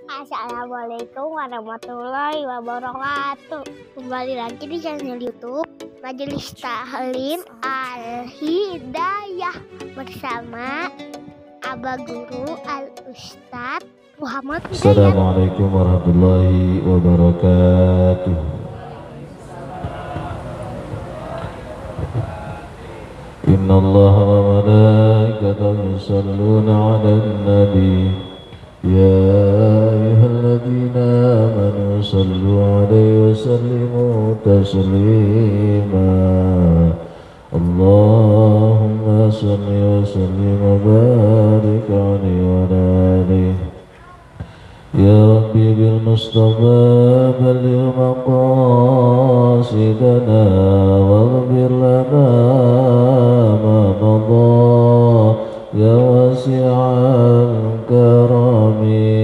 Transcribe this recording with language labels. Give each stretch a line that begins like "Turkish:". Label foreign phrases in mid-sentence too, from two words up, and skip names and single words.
Arabic: السلام عليكم ورحمة الله وبركاته.
Indonesian: Kembali lagi di channel YouTube Majelis Taklim Al-Hidayah bersama Abah Guru Al-Ustadz Muhammad Hidayat.
Arabic: السلام عليكم ورحمة الله وبركاته. إن الله وملائكته يصلون على النبي. يا أيها الذين آمنوا صلوا عليه وسلموا تسليما. اللهم صل وسلم وبارك عليه وعلى آله. يا رب بالمصطفى بلغ مقاصدنا واغفر لنا ما مضى يا واسع الكرم.